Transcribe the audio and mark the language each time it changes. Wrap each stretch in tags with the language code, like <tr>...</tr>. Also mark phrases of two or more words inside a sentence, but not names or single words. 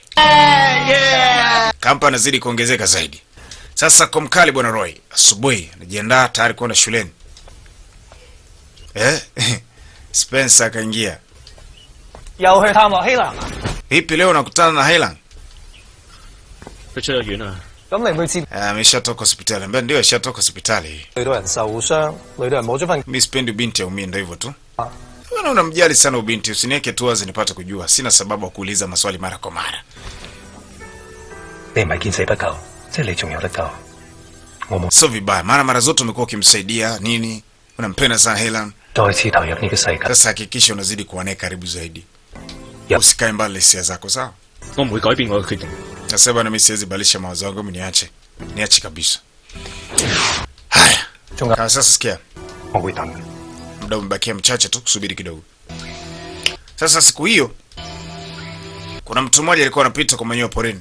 <sw>Kampa anazidi kuongezeka zaidi. Sasa kwa mkali bwana Roy, asubuhi anajiandaa tayari kwenda shuleni. Spencer akaingia. Vipi leo unakutana na Heilang?</sw> <yue>咁你唔去接</yue> <sw>ameshatoka hospitali. Ambaye ndio ashatoka hospitali.</sw> <yue>累到人受傷，累到人冇咗份。</yue> <sw>Mimi sipendi binti aumie, ndio hivyo tu. Wewe unamjali sana ubinti, usiniweke tu wazi nipate kujua. Sina sababu ya kuuliza maswali mara kwa mara.</sw> <yue>你唔係見死不救，即係你仲有得救。我冇</yue> <sw>Sio vibaya, maana mara zote umekuwa ukimsaidia nini, unampenda sana Helen.</sw> <yue>再次投入呢個世界。</yue> <sw>Sasa hakikisha unazidi kuwa naye karibu zaidi. Yep. Usikae mbali na hisia zako, sawa?</sw> <yue>我唔會改變我嘅決定。</yue> <sw>Sasa bwana, mimi siwezi badilisha mawazo yangu, mimi niache kabisa. Haya. Chunga. Sasa sikia,</sw> <yue>我會等。</yue> <sw>muda umebakia mchache tu, kusubiri kidogo. Sasa siku hiyo kuna mtu mmoja alikuwa anapita kwa manyoya porini.</sw>